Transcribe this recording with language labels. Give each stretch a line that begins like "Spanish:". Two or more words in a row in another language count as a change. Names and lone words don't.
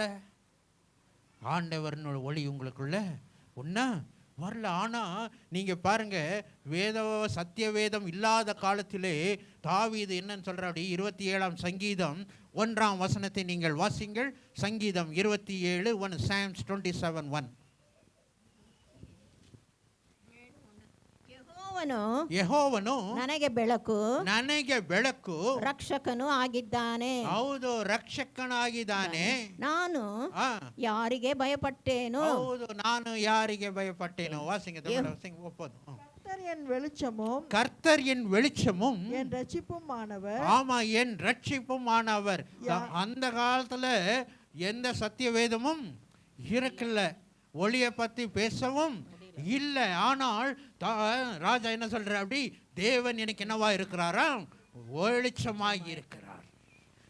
Tamil: ஆண்டவர்னோட ஒளி உங்களுக்குள்ள ஒன்றா வரல. ஆனால் நீங்கள் பாருங்கள், சத்திய வேதம் இல்லாத காலத்திலே தாவீது என்னன்னு சொல்கிற, அப்படி 27ஆம் சங்கீதம் 1ஆம் வசனத்தை நீங்கள் வாசிங்கள். சங்கீதம் 27:1, Psalms 27:1.
Kannada: ಯೆಹೋವನು ನನಗೆ ಬೆಳಕು ರಕ್ಷಕನು ಆಗಿದ್ದಾನೆ. ಹೌದು, ರಕ್ಷಕನಾಗಿದ್ದಾನೆ. ನಾನು ಯಾರಿಗೆ ಭಯಪಟ್ಟೇನು? ಹೌದು, ನಾನು ಯಾರಿಗೆ ಭಯಪಟ್ಟೇನು? ಒಪ್ಪೋದು.
Tamil: கர்த்தர் என் வெளிச்சமும் என் ரட்சிப்புமானவர். ஆமா, என் ரட்சிப்புமானவர். அந்த காலத்துல எந்த சத்திய வேதமும் இருக்குல்ல, ஒளியை பத்தி பேசவும் இல்லை. ஆனால் ராஜா என்ன சொல்ற, அப்படி தேவன் எனக்கு என்னவா இருக்கிறாரா, வெளிச்சமாய் இருக்கிறார்.